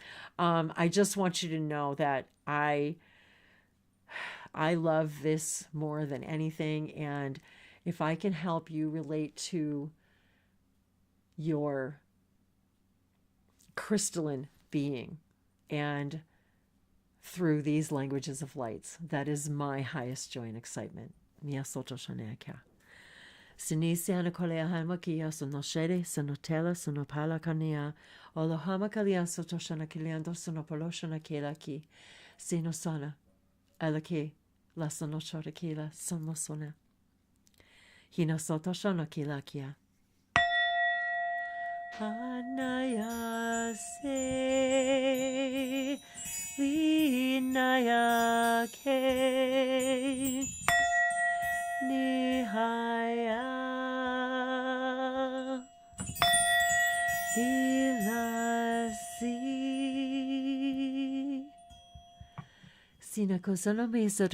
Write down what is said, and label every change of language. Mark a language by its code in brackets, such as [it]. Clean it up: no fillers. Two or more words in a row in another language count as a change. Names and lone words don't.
[en] I just want you to know that I love this more than anything. And if I can help you relate to your crystalline being and through these languages of lights, that is my highest joy and excitement. Sinisiana kolea hamakia sono shere sono tela sono pala kania olohama kalia sotoshana kiliando sono poloshana kelaki sinosana alaki la sono chorakila somosona hina sotoshana kilakia hanaya se linaya ke Nihaya Dilasi Sinakosana Mesa